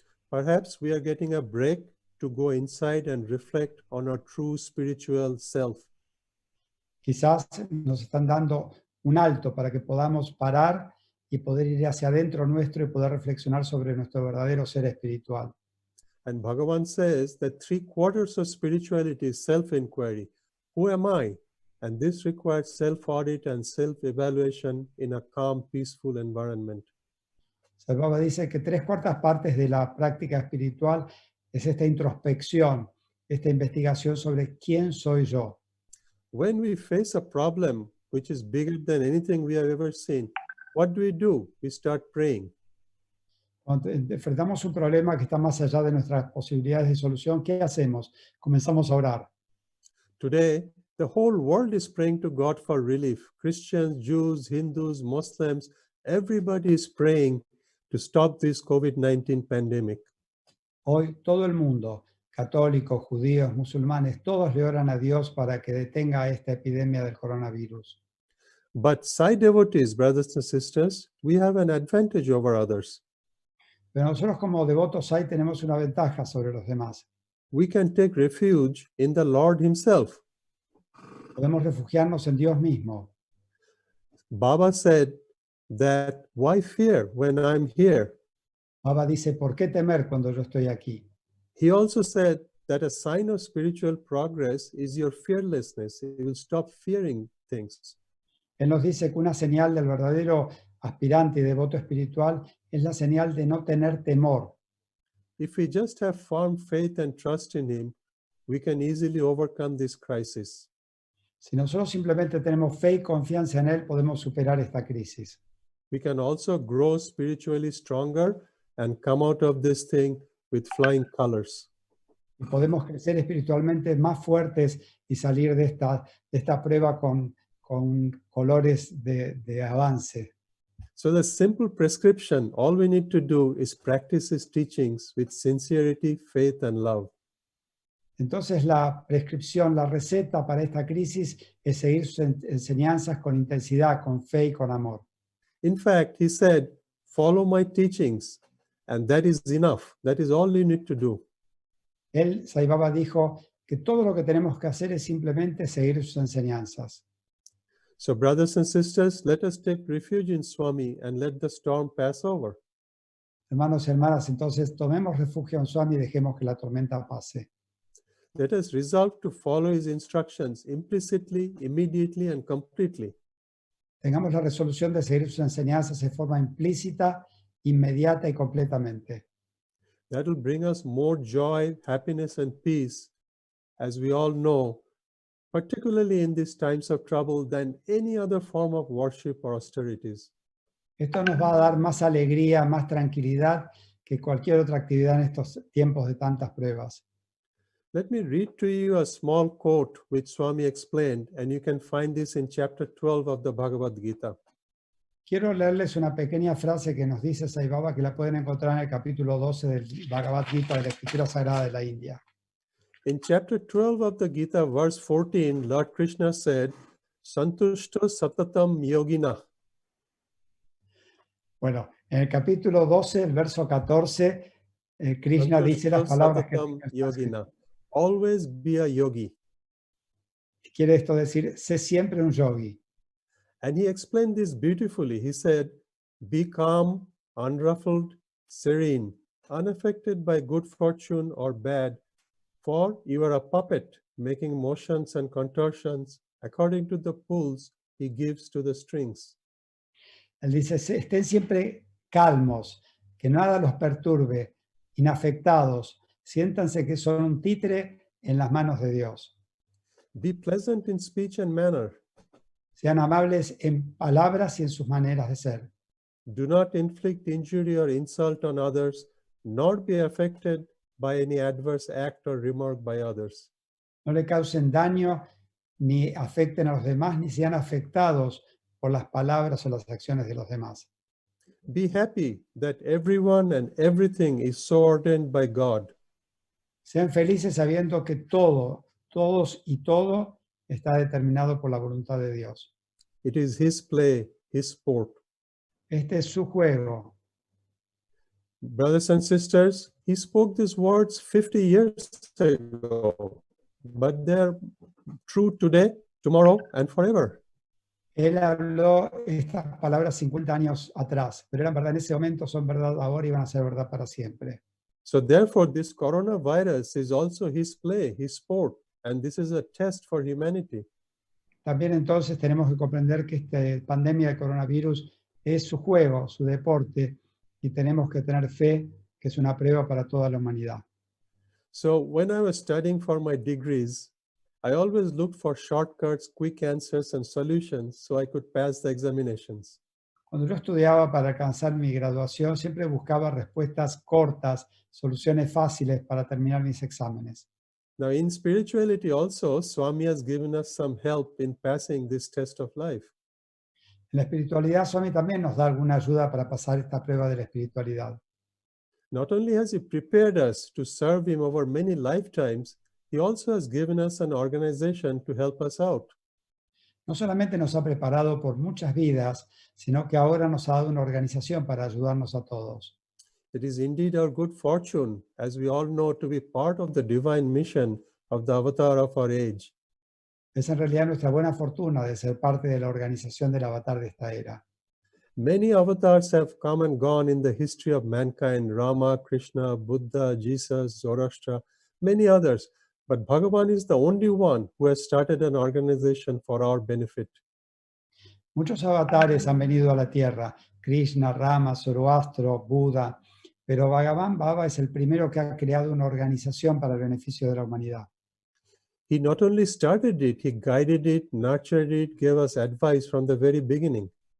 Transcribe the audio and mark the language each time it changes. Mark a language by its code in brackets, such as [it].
[en] Perhaps we are getting a break to go inside and reflect on our true spiritual self. [es] Quizás nos están dando un alto para que podamos parar y poder ir hacia adentro nuestro y poder reflexionar sobre nuestro verdadero ser espiritual. [en] And Bhagavan says that 3/4 of spirituality is self-inquiry. Who am I? And this requires self-audit and self-evaluation in a calm, peaceful environment. [es] El Baba dice que 3/4 partes de la práctica espiritual es esta introspección, esta investigación sobre quién soy yo. [en] When we face a problem which is bigger than anything we have ever seen, what do? We start praying. [es] Cuando enfrentamos un problema que está más allá de nuestras posibilidades de solución, ¿qué hacemos? Comenzamos a orar. [en] Today, the whole world is praying to God for relief. Christians, Jews, Hindus, Muslims, everybody is praying to stop this COVID-19 pandemic. [es] Hoy todo el mundo, católicos, judíos, musulmanes, todos le oran a Dios para que detenga esta epidemia del coronavirus. [en] But Sai devotees, brothers and sisters, we have an advantage over others. [es] Pero nosotros como devotos Sai tenemos una ventaja sobre los demás. [en] We can take refuge in the Lord himself. [es] Podemos refugiarnos en Dios mismo. [en] Baba said that why fear when I'm here? [es] Baba dice, ¿por qué temer cuando yo estoy aquí? [en] He also said that a sign of spiritual progress is your fearlessness. You will stop fearing things. [es] Él nos dice que una señal del verdadero aspirante y devoto espiritual es la señal de no tener temor. [en] If we just have firm faith and trust in him, we can easily overcome this crisis. [es] Si nosotros simplemente tenemos fe y confianza en Él, podemos superar esta crisis. [en] We can also grow spiritually stronger and come out of this thing with flying colors. [es] Y podemos crecer espiritualmente más fuertes y salir de esta prueba con colores de avance. [en] So the simple prescription, all we need to do is practice his teachings with sincerity, faith, and love. [es] Entonces la prescripción, la receta para esta crisis es seguir sus enseñanzas con intensidad, con fe y con amor. [en] In fact, he said, follow my teachings, and that is enough. That is all you need to do. [es] Él, Sai Baba, dijo que todo lo que tenemos que hacer es simplemente seguir sus enseñanzas. [en] So brothers and sisters, let us take refuge in Swami and let the storm pass over. [es] Hermanos y hermanas, entonces tomemos refugio en Swami y dejemos que la tormenta pase. [en] Let us resolve to follow his instructions implicitly, immediately, and completely. [es] Tengamos la resolución de seguir sus enseñanzas de forma implícita, inmediata y completamente. [en] That will bring us more joy, happiness, and peace, as we all know, particularly in these times of trouble, than any other form of worship or austerities. [es] Esto nos va a dar más alegría, más tranquilidad que cualquier otra actividad en estos tiempos de tantas pruebas. [en] Let me read to you a small quote which Swami explained, and you can find this in chapter 12 of the Bhagavad Gita. [es] Quiero leerles una pequeña frase que nos dice Sai Baba, que la pueden encontrar en el capítulo 12 del Bhagavad Gita de la Escritura Sagrada de la India. [en] In chapter 12 of the Gita, verse 14, Lord Krishna said, [sa] Santushto Satatam Yogina. [es] Bueno, en el capítulo 12, el verso 14, Krishna dice las palabras que [en] Yogina. Always be a yogi. [es] quiere esto decir, sé siempre un yogi. [en] And he explained this beautifully. He said, be calm, unruffled, serene, unaffected by good fortune or bad, for you are a puppet making motions and contortions according to the pulls he gives to the strings. [es] Él dice, estén siempre calmos, que nada los perturbe, inafectados, siéntanse que son un títere en las manos de Dios. [en] Be pleasant in speech and manner. [es] Sean amables en palabras y en sus maneras de ser. [en] Do not inflict injury or insult on others, nor be affected by any adverse act or remark by others. [es] No le causen daño, ni afecten a los demás, ni sean afectados por las palabras o las acciones de los demás. [en] Be happy that everyone and everything is so ordained by God. [es] Sean felices sabiendo que todo, todos y todo está determinado por la voluntad de Dios. [en] It is his play, his sport. [es] Este es su juego. [en] Brothers and sisters, he spoke these words 50 years ago, but they're true today, tomorrow, and forever. [es] Él habló estas palabras 50 años atrás, pero eran verdad en ese momento, son verdad ahora y van a ser verdad para siempre. [en] So therefore, this coronavirus is also his play, his sport, and this is a test for humanity. [es] También entonces tenemos que comprender que esta pandemia del coronavirus es su juego, su deporte, y tenemos que tener fe que es una prueba para toda la humanidad. [en] So when I was studying for my degrees, I always looked for shortcuts, quick answers, and solutions so I could pass the examinations. [es] Cuando yo estudiaba para alcanzar mi graduación, siempre buscaba respuestas cortas, soluciones fáciles para terminar mis exámenes. [en] Now, in spirituality also, Swami has given us some help in passing this test of life. [es] En la espiritualidad, Swami también nos da alguna ayuda para pasar esta prueba de la espiritualidad. [en] Not only has he prepared us to serve him over many lifetimes, he also has given us an organization to help us out. [es] No solamente nos ha preparado por muchas vidas, sino que ahora nos ha dado una organización para ayudarnos a todos. [en] It is indeed our good fortune, as we all know, to be part of the divine mission of the avatar of our age. [es] Es en realidad nuestra buena fortuna de ser parte de la organización del avatar de esta era. [en] Many avatars have come and gone in the history of mankind: Rama, Krishna, Buddha, Jesus, Zoroaster, many others. But Bhagavan is the only one who has started an organization for our benefit. [es] Muchos avatares han venido a la Tierra, Krishna, Rama, Zoroastro, Buda, pero Bhagavan Baba es el primero que ha creado una organización para el beneficio de la humanidad. [en] He not only started it, he guided it, nurtured it, gave us advice from the very beginning.